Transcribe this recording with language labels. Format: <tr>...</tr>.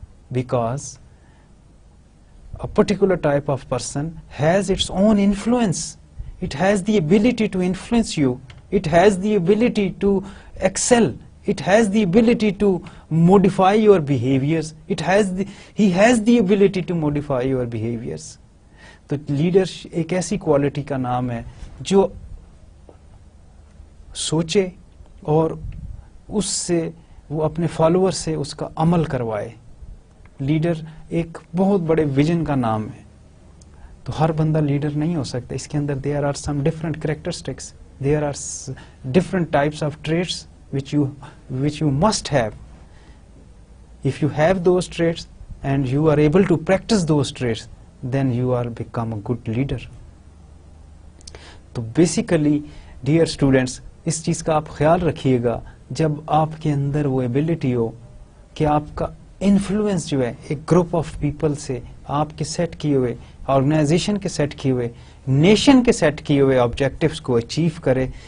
<en>Because a particular type of person has its own influence. It has the ability to influence you. It has the ability to excel. It has the ability to modify your behaviors. He has the ability to modify your behaviors.</en> <ur>تو leader ایک ایسی quality کا نام ہے جو سوچے اور اس سے وہ اپنے فالوور سے اس کا عمل کروائے. لیڈر ایک بہت بڑے ویژن کا نام ہے. تو ہر بندہ لیڈر نہیں ہو سکتا. اس کے اندر</ur> <en>there are some different characteristics. There are different types of traits which you must have. If you have those traits and you are able to practice those traits, then you are become a good leader.</en> <ur>تو</ur> <en>basically dear students,</en> <ur>اس چیز کا آپ خیال رکھیے گا جب آپ کے اندر وہ ability ہو کہ آپ کا انفلوئنس جو ہے ایک گروپ آف پیپل سے آپ کے سیٹ کیے ہوئے, آرگنائزیشن کے سیٹ کیے ہوئے, نیشن کے سیٹ کیے ہوئے آبجیکٹیوز کو اچیو کرے.</ur>